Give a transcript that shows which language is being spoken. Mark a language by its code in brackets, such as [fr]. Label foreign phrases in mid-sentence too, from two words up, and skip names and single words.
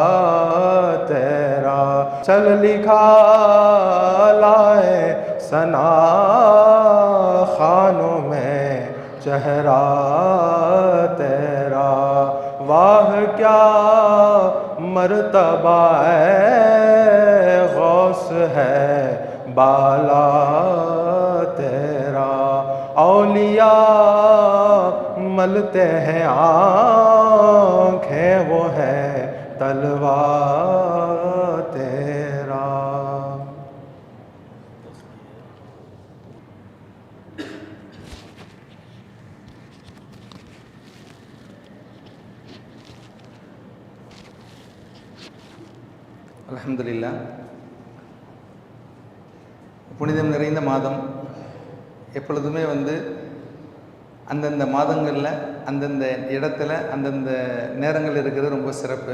[ur] تیرا، چل لکھا لائے ثنا خوانوں میں چہرہ تیرا، واہ کیا مرتبہ ہے غوث ہے بالا تیرا، اولیاء ملتے ہیں آنکھیں وہ ہے طلوہ تیرا۔ [ta] அல்ஹம்துலில்லாஹ். புனிதம் நிறைந்த மாதம் எப்பொழுதுமே அந்தந்த மாதங்களில் அந்தந்த இடத்துல அந்தந்த நேரங்கள் இருக்கிறது ரொம்ப சிறப்பு.